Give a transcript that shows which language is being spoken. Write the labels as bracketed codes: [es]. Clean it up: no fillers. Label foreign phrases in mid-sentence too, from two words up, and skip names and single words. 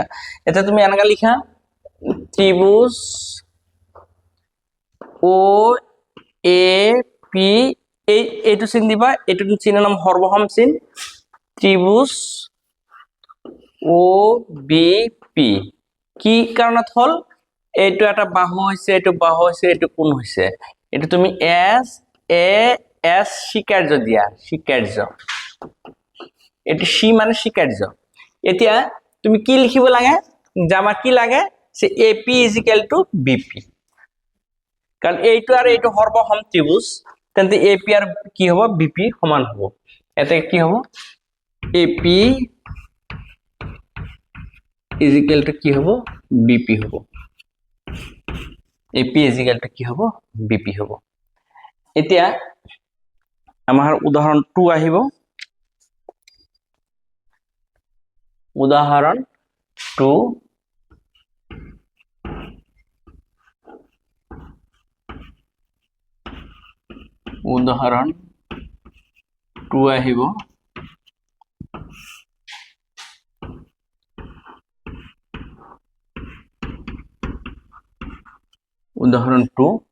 [as] এতিয়া তুমি এনেকা লিখা, ত্রিভুজ OAP, এইটো চিন দিবা, এইটো চিনৰ নাম সৰ্বসম চিন, ত্রিভুজ OBP কি কাৰণত হল, এইটো এটা বাহু হৈছে, এইটো বাহু হৈছে, এইটো কোণ হৈছে, এইটো তুমি S স্বীকাৰ্য দিয়া, স্বীকাৰ্য, এইটো C মানে স্বীকাৰ্য। এতিয়া তুমি কি লিখিব লাগে, যে আমাৰ কি লাগে, যে [en] AP is equal to BP, [as] কাৰণ এইটো আৰু এইটো সৰ্বসম ত্রিভুজ, তেন্তে AP আৰু কি হ'ব, BP সমান হ'ব। এতে কি হ'ব, [en] AP is equal to [as] কি হ'ব, BP হ'ব। [en] AP is equal to [as] কি হ'ব, BP হ'ব। এতিয়া আমাৰ উদাহৰণ 2 আহিব, উদাহৰণ 2, উদাহৰণ 2 আহিব, উদাহৰণ 2।